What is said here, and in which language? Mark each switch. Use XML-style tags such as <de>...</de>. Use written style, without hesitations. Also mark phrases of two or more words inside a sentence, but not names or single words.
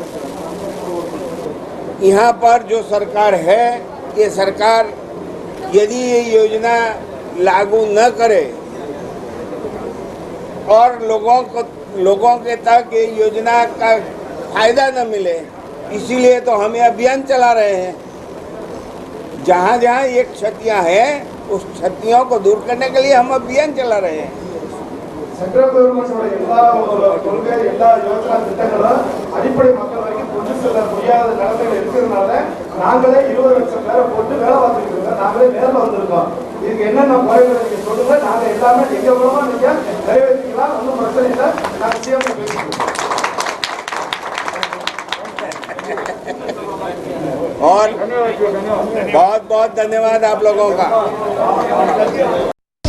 <hi>यहाँ पर जो सरकार है, ये सरकार यदि ये योजना लागू न करे और लोगों के तक ये योजना का फायदा न मिले, इसीलिए तो हम ये अभियान चला रहे हैं. जहाँ जहाँ ये क्षतियाँ हैं उस क्षतियों को दूर करने के लिए हम अभियान चला रहे हैं.</hi> <ta>சென்ட்ரல் கவர்மெண்டோட எல்லா கொள்கை எல்லா யோசனை திட்டங்களும் அடிப்படை மக்கள் வரைக்கும் கொண்டு செல்ல முடியாத நிலைமைகள் இருக்கிறதுனால நாங்களே 20 லட்சம் பேரை போட்டு வேலை பார்த்துட்டு இருக்கோம். நாங்களே நேரில் வந்திருக்கோம். இதுக்கு என்னென்ன குறைகளை நீங்க சொல்லுங்க, நாங்க எல்லாமே எங்க மூலமா நீங்க நிறைவேற்றிக்கலாம். ஒன்றும் பிரச்சனை இல்லை. நாங்கள் சிஎம் பேசிக்கிறோம்.</ta> <hi>और बहुत बहुत धन्यवाद आप लोगों का.</hi>